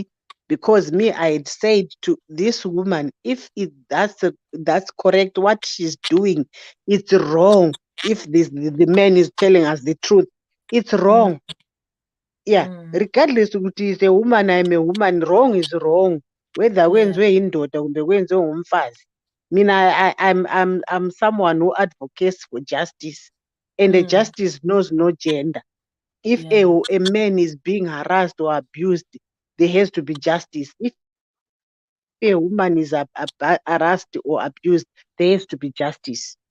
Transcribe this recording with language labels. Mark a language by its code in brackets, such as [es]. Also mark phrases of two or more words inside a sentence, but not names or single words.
[en] Because me, I had said to this woman, if that's correct, what she's doing, it's wrong. If the man is telling us the truth, it's wrong. Yeah, regardless ukuthi is a woman, I'm a woman, wrong is wrong. [nd] Whether kwenziwe indoda kumbe kwenziwe ngumfazi. Mina, [en] I'm someone who advocates for justice, and the justice knows no gender. If a man is being harassed or abused, there has to be justice. If a woman is harassed or abused, there has to be justice.